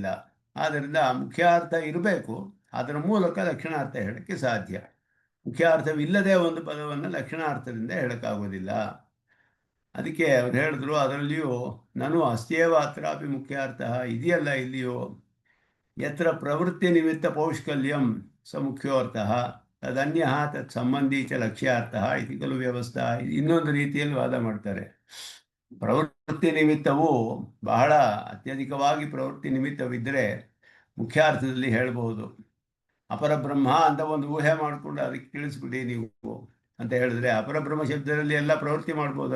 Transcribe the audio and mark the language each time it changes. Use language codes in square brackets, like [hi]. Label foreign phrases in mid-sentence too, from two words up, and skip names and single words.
[kn] ಆದ್ದರಿಂದ ಮುಖ್ಯಾರ್ಥ ಇರಬೇಕು, ಅದರ ಮೂಲಕ ಲಕ್ಷಣಾರ್ಥ ಹೇಳೋಕ್ಕೆ ಸಾಧ್ಯ. ಮುಖ್ಯಾರ್ಥವಿಲ್ಲದೆ ಒಂದು ಪದವನ್ನು ಲಕ್ಷಣಾರ್ಥದಿಂದ ಹೇಳೋಕ್ಕಾಗೋದಿಲ್ಲ. ಅದಕ್ಕೆ ಅವ್ರು ಹೇಳಿದ್ರು, ಅದರಲ್ಲಿಯೂ ನಾನು [sa] ಅಸ್ತ್ಯೇವ ಅತ್ರಾಪಿ [kn] ಮುಖ್ಯಾರ್ಥ ಇದೆಯಲ್ಲ ಇಲ್ಲಿಯೋ, [sa] ಯತ್ರ ಪ್ರವೃತ್ತಿ ನಿಮಿತ್ತ ಪೌಷ್ಕಲ್ಯಂ ಸ ಮುಖ್ಯೋರ್ಥಃ ತದನ್ಯ ತತ್ ಸಂಬಂಧಿ ಚ ಲಕ್ಷ್ಯಾರ್ಥ ಇತಿ ಖಲು ವ್ಯವಸ್ಥಾ. [kn] ಇನ್ನೊಂದು ರೀತಿಯಲ್ಲಿ ವಾದ ಮಾಡ್ತಾರೆ. ಪ್ರವೃತ್ತಿ ನಿಮಿತ್ತವು ಬಹಳ ಅತ್ಯಧಿಕವಾಗಿ ಪ್ರವೃತ್ತಿ ನಿಮಿತ್ತವಿದ್ದರೆ ಮುಖ್ಯಾರ್ಥದಲ್ಲಿ ಹೇಳಬಹುದು. ಅಪರಬ್ರಹ್ಮ ಅಂತ ಒಂದು ಊಹೆ ಮಾಡಿಕೊಂಡು ಅದಕ್ಕೆ ತಿಳಿಸ್ಬಿಡಿ ನೀವು ಅಂತ ಹೇಳಿದ್ರೆ, ಅಪರಬ್ರಹ್ಮ ಶಬ್ದದಲ್ಲಿ ಎಲ್ಲ ಪ್ರವೃತ್ತಿ ಮಾಡ್ಬೋದಲ್ಲ.